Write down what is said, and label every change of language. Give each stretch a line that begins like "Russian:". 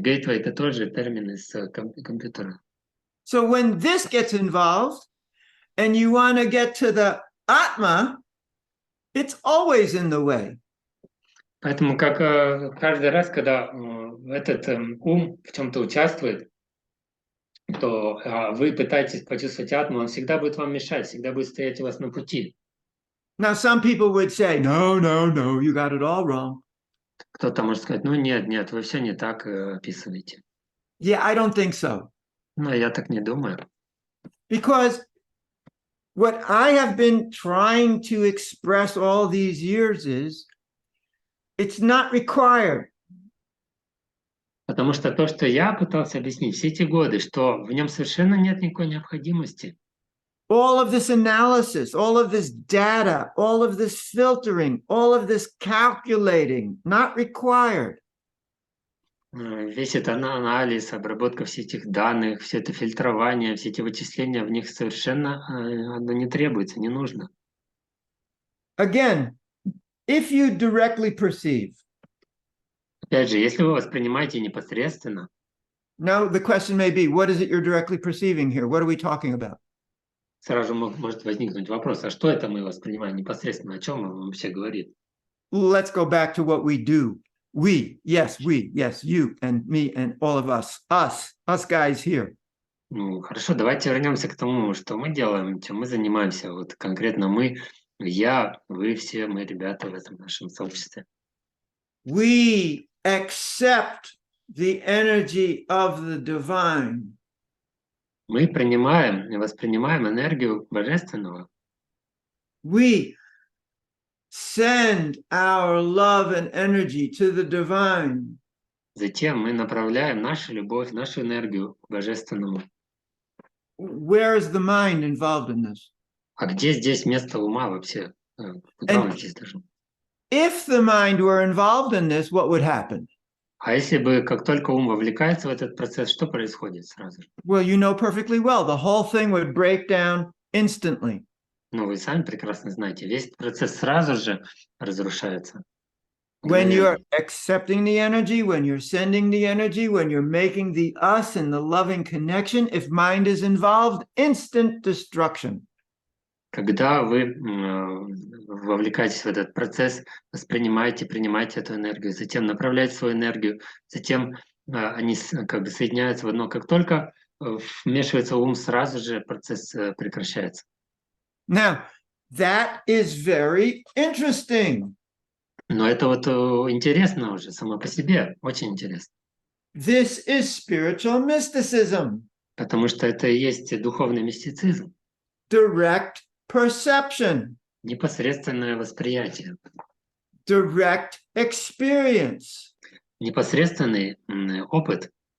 Russian: Gateway — это тоже термин из компьютера.
English: So when this gets involved and you want to get to the Atma, it's always in the way.
Russian: Поэтому как каждый раз, когда этот ум в чем-то участвует, то вы пытаетесь почувствовать атму, он всегда будет вам мешать, всегда будет стоять у вас на пути.
English: Now, some people would say, no, you got it all wrong.
Russian: Кто-то может сказать, ну нет, вы все не так описываете.
English: Yeah, I don't think so.
Russian: Но я так не думаю.
English: Because what I have been trying to express all these years is, it's not required.
Russian: Потому что то, что я пытался объяснить все эти годы, что в нем совершенно нет никакой необходимости.
English: All of this analysis, all of this data, all of this filtering, all of this calculating, not required.
Russian: Весь этот анализ, обработка всех этих данных, все это фильтрование, все эти вычисления, в них совершенно оно не требуется, не нужно.
English: Again, if you directly perceive.
Russian: Опять же, если вы воспринимаете непосредственно.
English: Now the question may be, what is it you're directly perceiving here? What are we talking about?
Russian: Сразу может возникнуть вопрос, а что это мы воспринимаем непосредственно, о чем он вообще говорит?
English: Let's go back to what we do. We, yes, you and me and all of us guys here.
Russian: Ну, хорошо, давайте вернемся к тому, что мы делаем, чем мы занимаемся. Вот конкретно мы, я, вы все, мы ребята в этом нашем сообществе.
English: We accept the energy of the divine.
Russian: Мы принимаем и воспринимаем энергию Божественного.
English: We send our love and energy to the divine.
Russian: Затем мы направляем нашу любовь, нашу энергию к Божественному.
English: Where is the mind involved in this?
Russian: А где здесь место ума вообще? Куда он здесь должен?
English: If the mind were involved in this, what would happen?
Russian: А если бы, как только ум вовлекается в этот процесс, что происходит сразу же?
English: Well, you know perfectly well, the whole thing would break down instantly.
Russian: Ну, вы сами прекрасно знаете, весь процесс сразу же разрушается.
English: When you're accepting the energy, when you're sending the energy, when you're making the us and the loving connection, if mind is involved, instant destruction.
Russian: Когда вы вовлекаетесь в этот процесс, воспринимаете, принимаете эту энергию, затем направляете свою энергию, затем они соединяются в одно. Как только вмешивается ум, сразу же процесс прекращается.
English: Now, that is very interesting.
Russian: Но это вот интересно уже само по себе, очень интересно.
English: This is spiritual mysticism.
Russian: Потому что это и есть духовный мистицизм.
English: Direct perception.
Russian: Непосредственное восприятие.
English: Direct experience.
Russian: Непосредственный опыт.